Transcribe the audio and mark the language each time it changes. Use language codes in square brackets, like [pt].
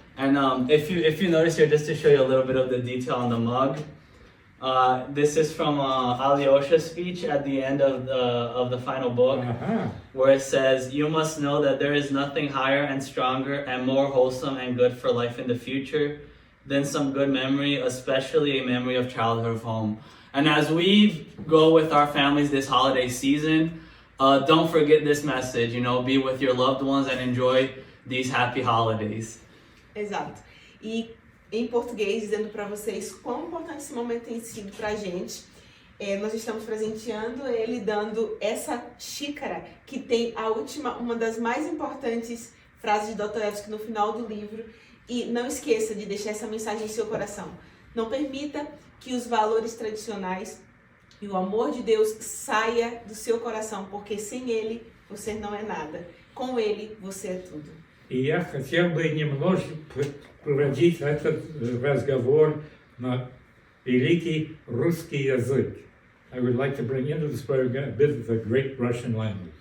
[en] And if you notice here, just to show you a little bit of the detail on the mug, this is from Alyosha's speech at the end of the final book, where it says, "You must know that there is nothing higher and stronger and more wholesome and good for life in the future than some good memory, especially a memory of childhood home." And as we go with our families this holiday season, don't forget this message. Be with your loved ones and enjoy these happy holidays. [pt] Exato. E em português, dizendo para vocês quão importante esse momento tem sido para a gente, nós estamos presenteando ele dando essa xícara que tem uma das mais importantes frases de Dostoevsky no final do livro. E não esqueça de deixar essa mensagem em seu coração. Não permita que os valores tradicionais e o amor de Deus saia do seu coração, porque sem ele você não é nada. Com ele você é tudo. [ru] И я хотел бы немножко проводить этот разговор на великий русский язык. [en] I would like to bring into this program a bit of the great Russian language.